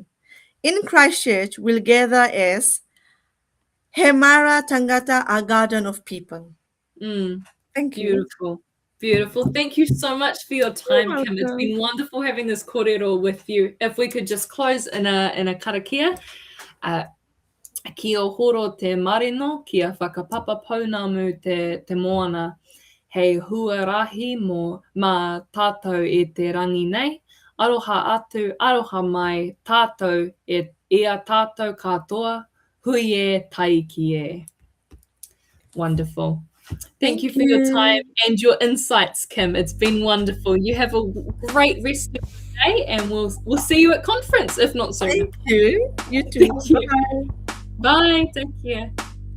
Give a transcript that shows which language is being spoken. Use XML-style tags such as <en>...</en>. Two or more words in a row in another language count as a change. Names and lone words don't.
<en>In Christchurch, we'll gather as Hemara Tangata, a garden of people. mm. Thank you. Beautiful. Beautiful. Thank you so much for your You're time, Kim. It's welcome. been wonderful having this korero with you. If we could just close in a karakia.</en> <mi>Uh, Kia horo te marino, kia whakapapa pounamu te moana. Hei huarahi mā tātou e te rangi nei. Aroha atu, aroha mai, tātou ia tātou katoa, hui e tai ki e.</mi> <en>Wonderful. Thank you Thank for your time you. and your insights, Kim. It's been wonderful. You have a great rest of your day, and we'll see you at conference, if not sooner. Thank you. You too. Thank you. Bye. Bye. Take care.</en>